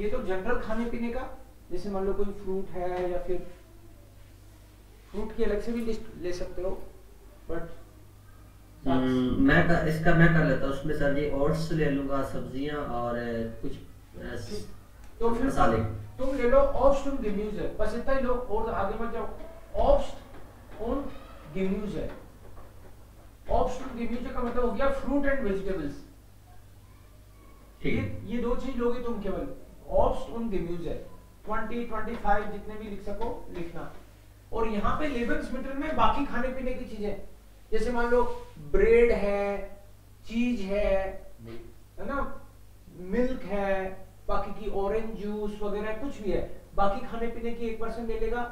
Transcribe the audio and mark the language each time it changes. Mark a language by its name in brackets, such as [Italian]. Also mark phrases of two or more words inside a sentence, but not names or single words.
[Hindi] ये तो जनरल खाने पीने का, जैसे मान लो कोई फ्रूट है या फिर फ्रूट की अलग से भी लिस्ट ले सकते हो, बट मैं कर लेता हूँ उसमें सर जी, ओट्स ले लूंगा, सब्जियां और कुछ तो फिर मसाले तुम ले लो [German] Obst und Gemüse, [Hindi] बस इतना ही लो और आगे मत जाओ। [German] Obst und Gemüse, Obst und Gemüse [Hindi] का मतलब हो गया [English] fruit and vegetables. [Hindi] ये दो चीज लोगे तुम केवल, [German] Obst und Gemüse, [Hindi] 20-25 जितने भी लिख सको लिखना। और यहाँ पे लेबन्समिटल में बाकी खाने पीने की चीजें, जैसे मान लो ब्रेड है, चीज है ना, मिल्क है, बाकी की [English] orange juice [Hindi] वगैरह कुछ भी है, बाकी खाने पीने की एक पर्सन ले लेगा।